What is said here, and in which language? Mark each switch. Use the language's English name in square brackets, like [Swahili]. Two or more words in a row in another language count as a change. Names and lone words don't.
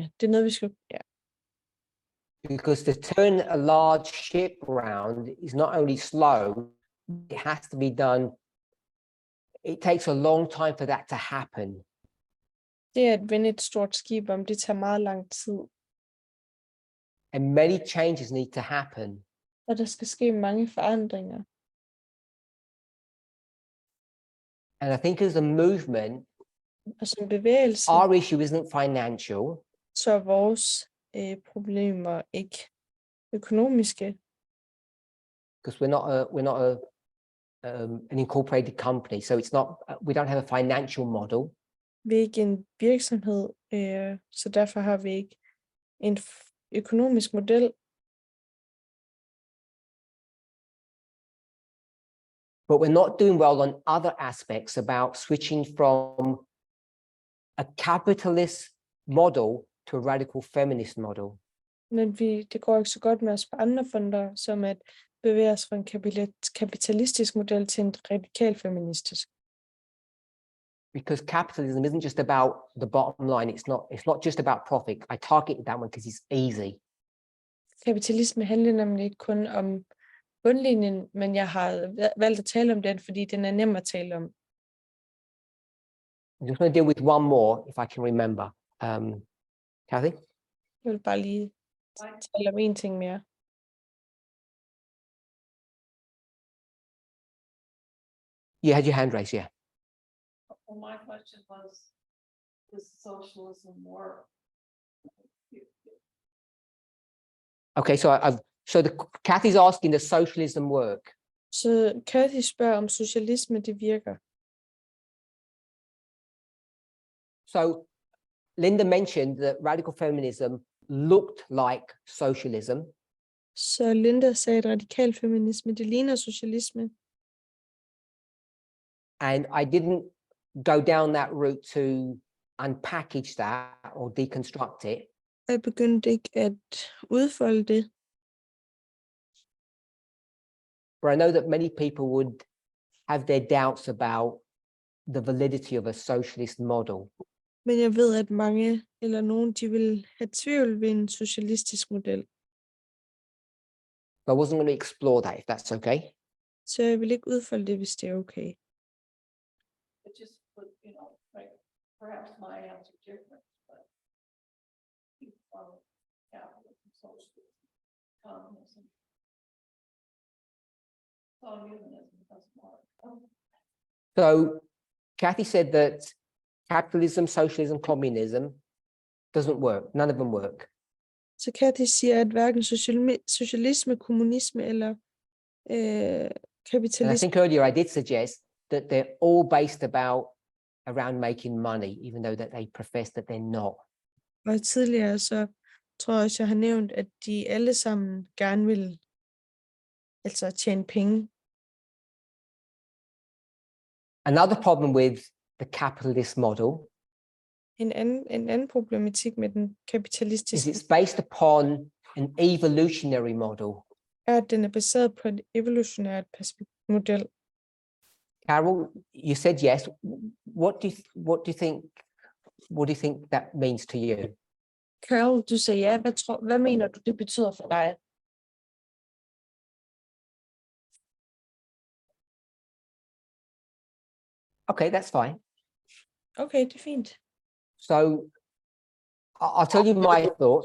[Danish] Det er noget, vi skal... Ja. [English] Because to turn a large ship around is not only slow, it has to be done. It takes a long time for that to happen. [Danish] Det at vende et stort skib om, det tager meget lang tid. [English] And many changes need to happen. [Danish] Og der skal ske mange forandringer. [English] And I think as a movement, [Danish] Og som bevægelse, [English] our issue isn't financial. [Danish] så er vores problemer ikke økonomiske. [English] Because we're not an incorporated company, so it's not. We don't have a financial model. [Danish] Vi er ikke en virksomhed, så derfor har vi ikke en økonomisk model. [English] But we're not doing well on other aspects about switching from a capitalist model to a radical feminist model. [Danish] Men det går ikke så godt med os på andre fronter, som at bevæge os fra en kapitalistisk model til en radikal feministisk. [English] Because capitalism isn't just about the bottom line. It's not just about profit. I targeted that one because it's easy. [Danish] Kapitalisme handler nemlig ikke kun om bundlinjen, men jeg har valgt at tale om den, fordi den er nem at tale om. [English] I'm just going to deal with one more, if I can remember. Kathy? [Danish] Jeg vil bare lige tale om en ting mere. [English] You had your hand raised, yeah. Well, my question was, does socialism work? Okay, so Kathy's asking, does socialism work? [Danish] Så Kathy spørger, om socialisme det virker. [English] So Linda mentioned that radical feminism looked like socialism. [Danish] Så Linda sagde, at radikal feminisme, det ligner socialisme. [English] And I didn't go down that route to unpackage that or deconstruct it. [Danish] Jeg begyndte ikke at udfolde det. [English] but I know that many people would have their doubts about the validity of a socialist model. [Danish] Men jeg ved, at mange eller nogen, de vil have tvivl ved en socialistisk model. [English] So I wasn't going to explore that, if that's okay. [Danish] Så jeg vil ikke udfolde det, hvis det er okay. [English] It just would, like, perhaps my answer different, but. People follow capitalism, socialism, communism. Communism doesn't work. So Kathy said that capitalism, socialism, communism doesn't work. None of them work. [Danish] Så Kathy siger, at hverken socialisme, kommunisme eller [English] And I [Danish] kapitalisme, [English] think earlier I did suggest that they're all based around making money, even though that they profess that they're not. [Danish] og tidligere så tror jeg også, jeg har nævnt, at de alle sammen gerne vil altså tjene penge. [English] Another problem with the capitalist model [Danish] En anden problematik med den [English] is [Danish] kapitalistiske [English] it's based upon an evolutionary model. [Danish] er, at den er baseret på et evolutionært model. [English] Carol, you said yes. What do you think that means to you? [Danish] Carol, du sagde ja. Hvad mener du, det betyder for dig? [English] Okay, that's fine. [Danish] Okay, det er fint. [English] So I'll tell you my thoughts.